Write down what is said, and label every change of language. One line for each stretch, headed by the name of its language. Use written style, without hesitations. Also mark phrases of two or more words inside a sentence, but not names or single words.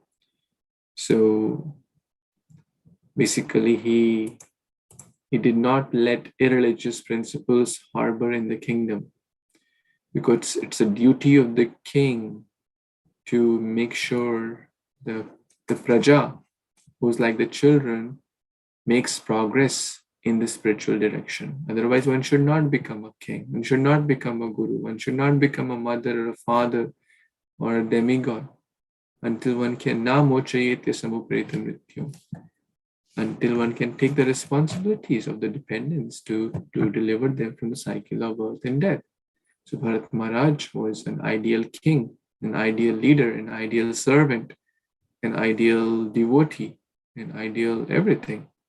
English: So basically, he did not let irreligious principles harbor in the kingdom, because it's a duty of the king to make sure the praja, who's like the children, makes progress in the spiritual direction. Otherwise, one should not become a king, one should not become a guru, one should not become a mother or a father or a demigod until one can
Sanskrit: न मोचयेत्य समुप्रेत मृत्युम्,
English: until one can take the responsibilities of the dependents to deliver them from the cycle of birth and death. So Bharat Maharaj was an ideal king, an ideal leader, an ideal servant, an ideal devotee, an ideal everything.